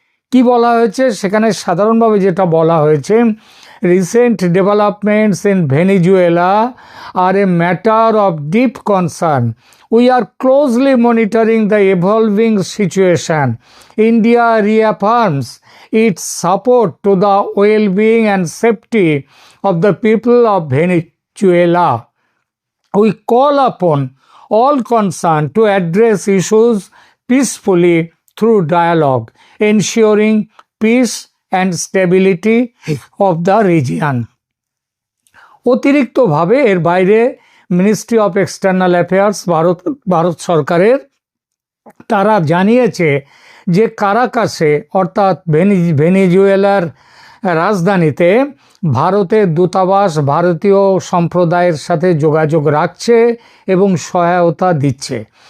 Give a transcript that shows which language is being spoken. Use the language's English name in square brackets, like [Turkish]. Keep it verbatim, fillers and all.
[Bangla] কি বলা হয়েছে সেখানে? সাধারণভাবে যেটা বলা হয়েছে, [English] Recent developments in Venezuela are a matter of deep concern. We are closely monitoring the evolving situation. India reaffirms its support to the wellbeing and safety of the people of Venezuela. We call upon all concerned to address issues peacefully through dialogue, ensuring peace and stability of the region. [Bangla] অতিরিক্তভাবে এর বাইরে ministry of external affairs Bharat Bharat সরকারের তারা জানিয়েছে যে কারাকাসে অর্থাৎ ভেনি- ভেনিজুয়েলার রাজধানীতে ভারতের দূতাবাস ভারতীয় সম্প্রদায়ের সাথে যোগাযোগ রাখছে এবং সহায়তা দিচ্ছে।